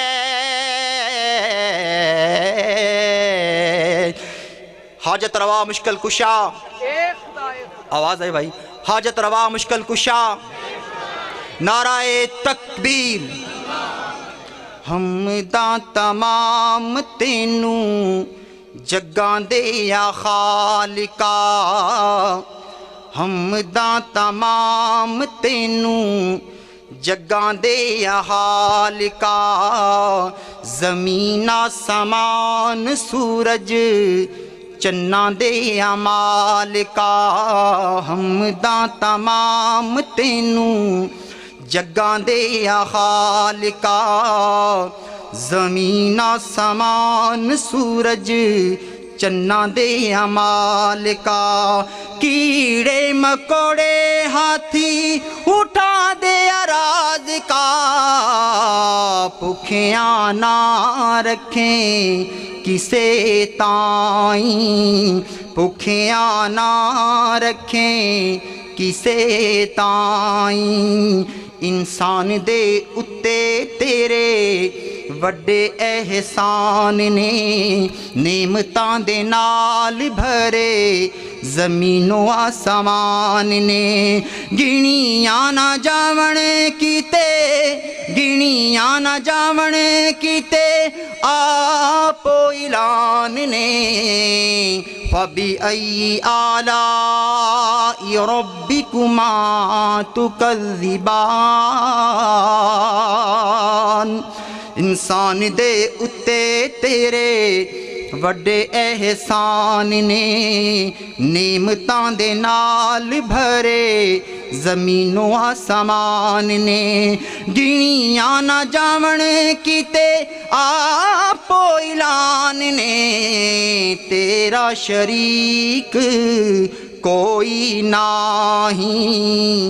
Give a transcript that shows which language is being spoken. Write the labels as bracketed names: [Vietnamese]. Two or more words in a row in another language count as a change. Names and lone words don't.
[Urdu] حاجت روا مشکل کشا، آواز ہے بھائی، حاجت روا مشکل کشا، نعرہ تکبیر۔ [Punjabi] حمداں تمام تینوں جگاں دے یا خالقا، حمداں تمام تینوں جگاں دے یا خالقا، زمین آسمان سورج چناں دے یا مالکا، حمداں تمام تینوں جگاں دے یا خالقا، زمین آسمان سورج چناں دے یا مالکا، کیڑے مکوڑے ہاتھی اٹھا دے اراض کا، بھوکیاں نہ رکھیں ਕਿਸੇ ਤਾਈਂ, ਭੁੱਖਿਆਂ ਨਾ ਰੱਖੇ ਕਿਸੇ ਤਾਈਂ। ਇਨਸਾਨ ਦੇ ਉੱਤੇ ਤੇਰੇ ਵੱਡੇ ਅਹਿਸਾਨ ਨੇ, ਨੇਮਤਾਂ ਦੇ ਨਾਲ ਭਰੇ ਜ਼ਮੀਨੋ ਆਸਮਾਨ ਨੇ। ਗਿਣੀਆਂ ਨਾ ਜਾਵਣ ਕੀਤੇ, ਗਿਣੀਆਂ ਨਾ ਜਾਵਣ ਕੀਤੇ ਆਪੋ ਐਲਾਨ ਨੇ। [Arabic] فبأي آلاء ربكما تكذبان۔ [Punjabi] انسان دے اتے تیرے ਵੱਡੇ ਅਹਿਸਾਨ ਨੇ, ਨੇਮਤਾਂ ਦੇ ਨਾਲ ਭਰੇ ਜ਼ਮੀਨੋ ਆਸਮਾਨ ਨੇ। ਗਿਣੀਆਂ ਨਾ ਜਾਵਣ ਕੀਤੇ ਆਪੋ ਐਲਾਨ ਨੇ, ਤੇਰਾ ਸ਼ਰੀਕ ਕੋਈ ਨਹੀਂ।